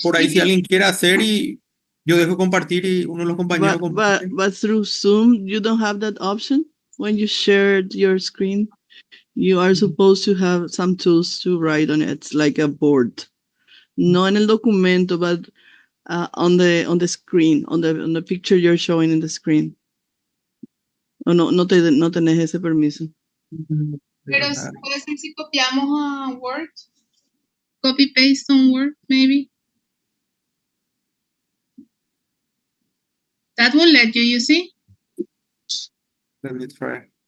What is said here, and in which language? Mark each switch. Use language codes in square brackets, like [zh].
[es] por ahí si alguien quiere hacer y yo dejo compartir y uno de los compañeros comparte. [en] but through Zoom, you don't have that option when you shared your screen. You are supposed to have some tools to write on it, like a board. [es] No en el documento, [en] but on the screen, on the picture you're showing in the screen. [es] O no tenés ese permiso. pero puede ser si copiamos a Word. [en] Copy paste on Word, maybe. That will let you see? Let me try.